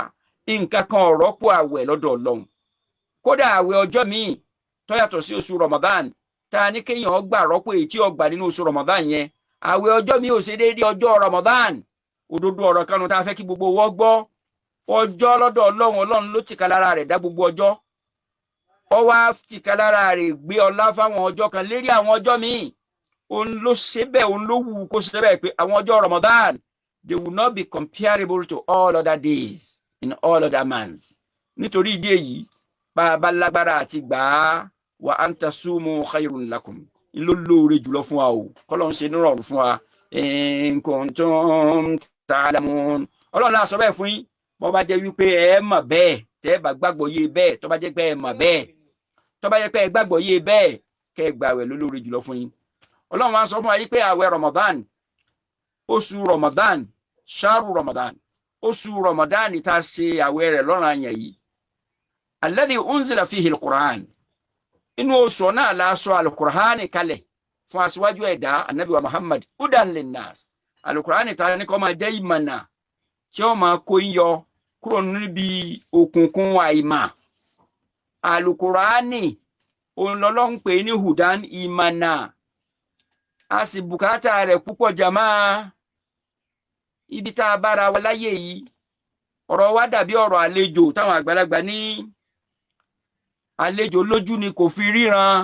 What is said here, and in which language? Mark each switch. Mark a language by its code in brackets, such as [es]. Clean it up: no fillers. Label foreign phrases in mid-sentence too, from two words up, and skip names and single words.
[yo] Nǹkan kan ò rọ́pò àwẹ̀ lọ́dọ̀ Ọlọ́run. Kódà àwẹ̀ ọjọ́ míì tó yàtọ̀ sí oṣù Ramadan tá a ní kéèyàn gbà rọ́pò èyí tí ó gbà nínú oṣù Ramadan yẹn, àwẹ̀ ọjọ́ míì ò ṣe déédéé ọjọ́ Ramadan. Òdodo ọ̀rọ̀ kanu tá a fẹ́ kí gbogbo wọ́n gbọ́. Ọjọ́ lọ́dọ̀ Ọlọ́run ló tìka lára rẹ̀ dá gbogbo ọjọ́. Ó wá tìka lára rẹ̀ gbé ọlá fáwọn ọjọ́ kan lérí àwọn ọjọ́ míì. Òun ló ṣe bẹ́ẹ̀, òun ló wù kó ṣe bẹ́ẹ̀ pé àwọn ọjọ́ Ramadan, [en] they will not be comparable to all other days in all other months. [yo] Nítorí ìdí èyí, bá a bá lágbára àti gbà á, [ar] وأن تصوموا خير لكم, [yo] ń ló lóore jùlọ fún wa o. Kọ́lọ́run ṣe nírọ̀rùn fún wa. [ar] إن كنتم تعلمون. [yo] Ọlọ́run náà sọ bẹ́ẹ̀ fún yín bọ́ bá jẹ́ wípé ẹ mọ̀ bẹ́ẹ̀, tẹ́ ẹ bá gbàgbọ́ yé bẹ́ẹ̀, tó bá jẹ́ pé ẹ mọ̀ bẹ́ẹ̀, tó bá jẹ́ pé ẹ gbàgbọ́ yé bẹ́ẹ̀, kẹ́ ẹ gbààwẹ̀ lólórí jùlọ fún yín. Ọlọ́run wá sọ fún wa yí pé àwẹ̀ Ramadan, oṣù Ramadan, ṣáàrù Ramadan, oṣù Ramadan tá a ṣe àwẹ̀ rẹ̀ lọ́ranyàn yìí, [ar] الذي أنزل فيه القرآن, [yo] inú oṣù náà la sọ al-Qur'an kalẹ̀ fún aṣíwájú ẹ̀dá Ànábì wa Muhammad [ar] هدى للناس. [yo] Al-Qur'an ta ní kó máa jẹ́ ìmọ̀nà tí ó máa kó yọ kúrò níbi òkùnkùn àìmà. Al-Qur'an òun lọ́lọ́run pè ní hudan, ìmọ̀nà. A sì bùkátà rẹ̀ púpọ̀ jàmáà. Ibi tá a bára wa láyé yìí, ọ̀rọ̀ wa dàbí ọ̀rọ̀ àlejò táwọn àgbàlagbà ní àlejò lójú ni kò fi ríran.